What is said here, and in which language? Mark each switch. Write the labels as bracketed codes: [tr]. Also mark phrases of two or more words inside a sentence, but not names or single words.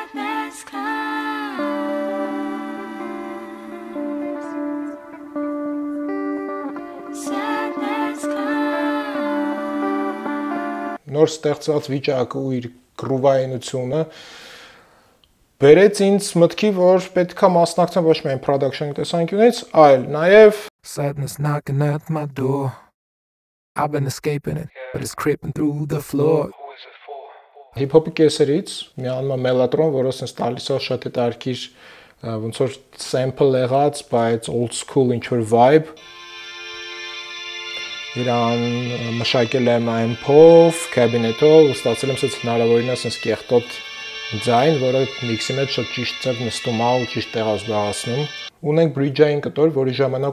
[hy] Նոր ստեղծված վիճակը ու իր գրուվայնությունը բերեց ինձ մտքի, որ պետք է մասնակցեմ ոչ միայն production տեսանկյունից, այլ նաև [en] Sadness knocking at my door. I've been escaping it, but it's creeping through the floor. [hy] հիփ-հոփի կեսերից միանում է մելատրոն, որը sense տալիս է շատ հետաքրքիր ոնց որ sample եղած, բայց [en] old school [hy] ինչ որ vibe։ Իրան մշակել եմ amp-ով, cabinet-ով, ու ստացել եմ sense հնարավորինը sense կեղտոտ ձայն, որը միքսի մեջ շատ ճիշտ ձև նստում է ու ճիշտ տեղ զբաղացնում։ Ունենք bridge-ային կտոր, որի ժամանակ